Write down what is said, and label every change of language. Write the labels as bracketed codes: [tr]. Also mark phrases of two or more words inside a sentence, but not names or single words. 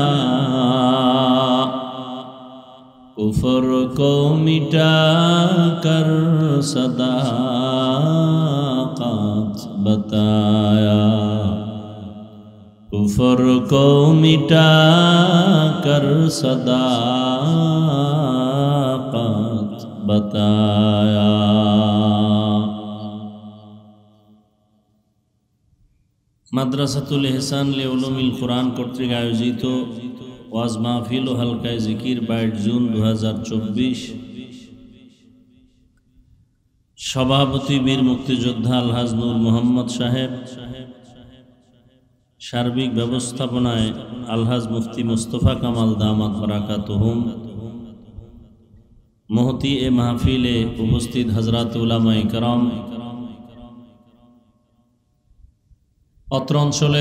[ur] کفر کو مٹا کر صداقت بتایا کفر کو مٹا کر صداقت بتایا [bn] মাদ্রাসাতুল ইহসান লিউলুমিল কোরআন কর্তৃক আয়োজিত ওয়াজ মাহফিল ও হালকায়ে জিকির 22 জুন 2024 সভাপতি বীর মুক্তিযোদ্ধা আলহাজ নূর মোহাম্মদ সাহেব সার্বিক ব্যবস্থাপনায় আলহাজ মুফতি মুস্তফা কামাল দামাত বারাকাতুহুম মুহতি এ মাহফিলে উপস্থিত হযরত উলামায়ে কেরাম অত্র অঞ্চলের